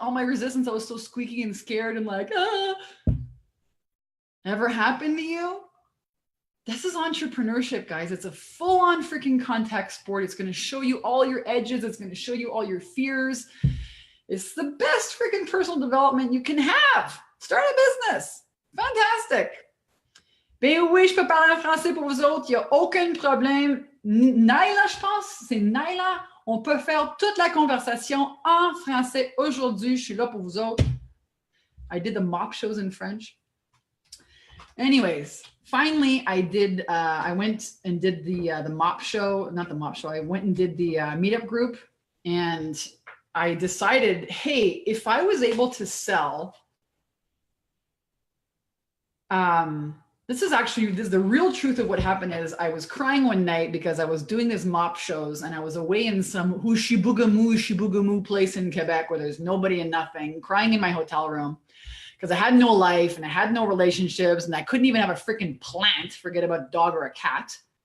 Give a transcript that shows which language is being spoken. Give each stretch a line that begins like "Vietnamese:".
English: All my resistance, I was so squeaky and scared and like, ah. Ever happened to you? This is entrepreneurship, guys. It's a full-on freaking contact sport. It's going to show you all your edges. It's going to show you all your fears. It's the best freaking personal development you can have. Start a business. Fantastic.
French: Ben oui, je peux parler en français pour vous autres. Il n'y a aucun problème. Naila, je pense, c'est Naila. On peut faire toute la conversation en français aujourd'hui. Je suis là pour vous autres.
English: I did the mock shows in French. Anyways, finally, I went and did the mop show, not the mop show. I went and did the meetup group, and I decided, hey, if I was able to sell, this is the real truth of what happened is I was crying one night because I was doing these mop shows and I was away in some Hushibugamu place in Quebec where there's nobody and nothing, crying in my hotel room because I had no life and I had no relationships and I couldn't even have a freaking plant, forget about a dog or a cat.